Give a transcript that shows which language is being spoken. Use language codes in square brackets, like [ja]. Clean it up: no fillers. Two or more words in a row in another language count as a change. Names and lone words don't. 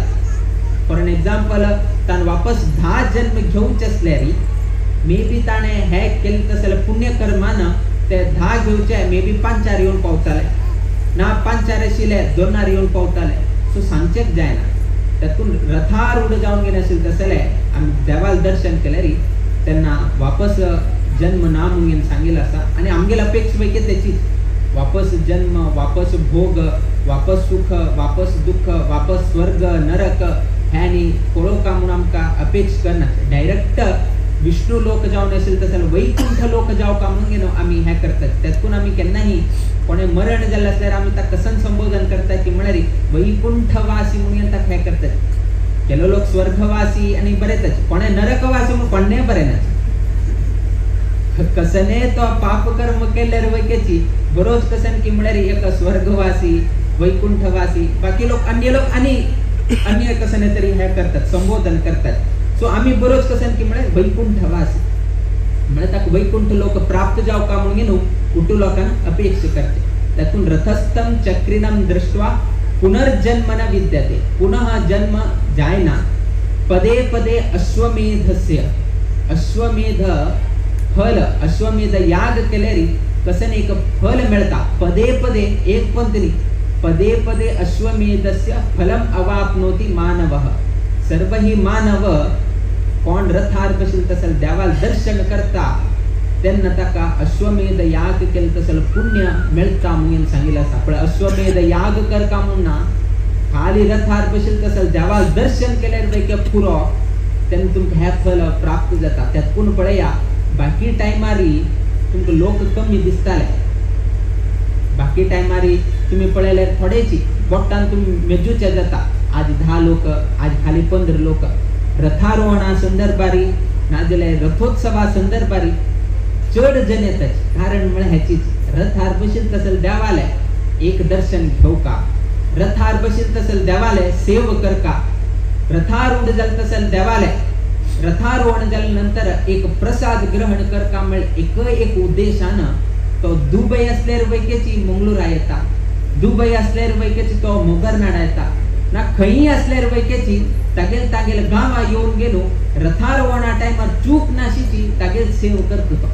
[en] for an example [kok] तान वापस 10 जन्म घेवचे असल्यार मे बी ताणें हे केलें तसले पुण्य कर्मान ते 10 घेवचे मे बी 5 येवन पावताले ना 5 आशिल्ले 2 येवन पावताले. सो सांगचेक जायना. तातून रथारूढ जावन गेले आशिल्ले तसले आमी देवाल दर्शन केल्यार तेन्ना वापस जन्म ना म्हणून सांगिल्लो आसा. आनी आमगेले अपेक्षा पैकी त्याची वापस जन्म वापस भोग वापस सुख वापस दुःख वापस स्वर्ग नरक हे आनी पळोवका म्हणून आमकां अपेक्षा करना. डायरेक्ट विष्णू लोक जावन असेल तसं वैकुंठ लोक जाव का म्हणून घेणं आम्ही ह्या करतात. त्यातून आम्ही केन्नाही कोणे मरण जाल्ले असल्यार आम्ही ताका कसन संबोधन करतात की म्हळ्यार वैकुंठवासी म्हणून ताका हे करतात. केलो लोक स्वर्गवासी आणि बरेच कोणे नरकवासी म्हणून कोणे बरे ना कसने तो पाप कर्म केल्यार वैकेची बरोच कसन की म्हळ्यार एक स्वर्गवासी वैकुंठवासी बाकी लोक आणि अन्य कसने तरी हे करतात संबोधन करतात. सो आम्ही बरोच कसन की म्हळ्यार वैकुंठवासी म्हळ्यार ताका वैकुंठ लोक प्राप्त जाव का म्हणून न्हू कुटू लोकांना अपेक्षा करते. [sa] त्यातून रथस्थम चक्रिणम दृष्ट्वा पुनर्जन्म न विद्यते. [kok] पुनः जन्म जायना. [sa] पदे पदे अश्वमेधस्य [kok] अश्वमेध फल अश्वमेध याग केल्यारी कसन एक फल मिळता. [sa] पदे पदे [kok] एक पण तरी [sa] पदे पदे अश्वमेधस्य फलम अवाप्नोति मानवः. [kok] सर्व ही मानव कोण रथार बशील तसल देवाल दर्शन करता त्यांना ताका अश्वमेध याग केलं तसल पुण्य मिळता म्हणून सांगितलं असा. पण अश्वमेध याग कर का म्हणून खाली रथार बशील तसल देवाल दर्शन केल्यार पैकी पुरो त्यांना तुमका हे फल प्राप्त जाता. त्यात कोण पळया बाकी टायमारी तुमका लोक कमी दिसताले. बाकी टायमारी तुम्ही पळयल्यार थोडेची बोटान तुम्ही मेजूचे जाता. आज 10 लोक आज खाली 15 लोक. रथारोहणा संदर्भारी नाजाल्यार रथोत्सवा संदर्भारी चड जन येतात. कारण म्हळ्यार ह्याचीच रथार बशील तसल देवाले एक दर्शन घेऊ का. रथार बशील तसल देवाले सेव कर का. रथारूढ जाल तसल देवाले रथारोहण झाल्यानंतर एक प्रसाद ग्रहण कर का. म्हळ्यार एक उद्देशानं तो दुबई असल्यार वैकेची मंगळुरा येता. दुबई असल्यार वैकेची तो मोगरनाडा येता ना खंयी असल्यार वैकेची तागेल गावा येऊन गेलो रथारोहणा टायमार चूक नाशीची तागेल सेव करतो तो.